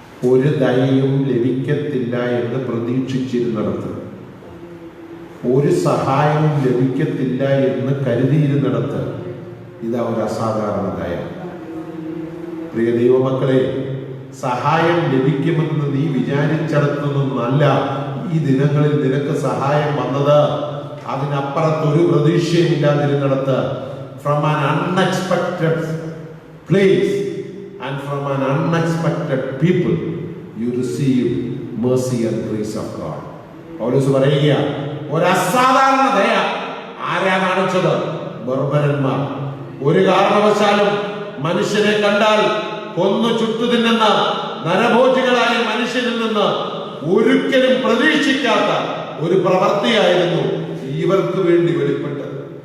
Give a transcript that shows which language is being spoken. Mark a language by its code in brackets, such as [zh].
[ml] ഒരു ദയയും ലഭിക്കത്തില്ല എന്ന് പ്രതീക്ഷിച്ചിരുന്നിടത്ത്, ഒരു സഹായവും ലഭിക്കത്തില്ല എന്ന് കരുതിയിരുന്നിടത്ത് ഇതാ ഒരു അസാധാരണ ദയ. പ്രിയ ദൈവമക്കളെ, സഹായം ലഭിക്കുമെന്ന് നീ വിചാരിച്ചിടത്തു നിന്നല്ല ഈ ദിനങ്ങളിൽ നിനക്ക് സഹായം വന്നത്. അതിനപ്പുറത്തൊരു പ്രതീക്ഷയുമില്ലാതിരുന്നിടത്ത്, [en] From an unexpected place and from an unexpected people you receive mercy and grace of God. [ml] പൗലോസ് പറയുക, ഒരു അസാധാരണ ദയ ആരാ കാണിച്ചത്? ബർബരന്മാർ. ഒരു കാരണവശാലും മനുഷ്യനെ കണ്ടാൽ കൊന്നു ചുട്ടു തിന്നുന്ന നരഭോജികളായ മനുഷ്യരിൽ നിന്ന് ഒരിക്കലും പ്രതീക്ഷിക്കാത്ത ഒരു പ്രവൃത്തിയായിരുന്നു ഇവർക്ക് വേണ്ടി വെളിപ്പെട്ടത്.